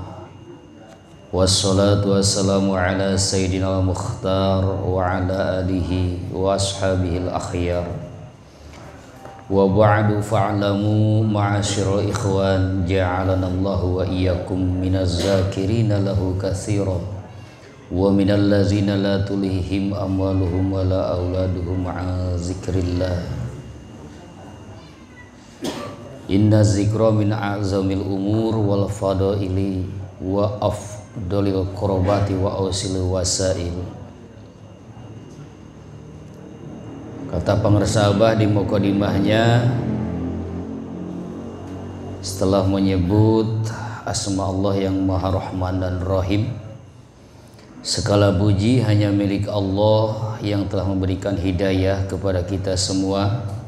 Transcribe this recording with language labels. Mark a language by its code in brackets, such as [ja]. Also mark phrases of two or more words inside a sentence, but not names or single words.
[ar] والصلاة والسلام على سيدنا المختار وعلى آله وأصحابه الأخيار وبعد فاعلموا معاشر الإخوان جعلنا الله وإياكم من الذاكرين له كثيرا ومن الذين لا تلهيهم أموالهم ولا أولادهم عن ذكر الله إن الذكر من أعظم الأمور والفضائل وأفضل القربات وأوسع الوسائل. [id] Kata pengersabah di mukadimahnya setelah menyebut asma Allah yang Maha Rahman dan Rahim, segala puji hanya milik Allah yang telah memberikan hidayah kepada kita semua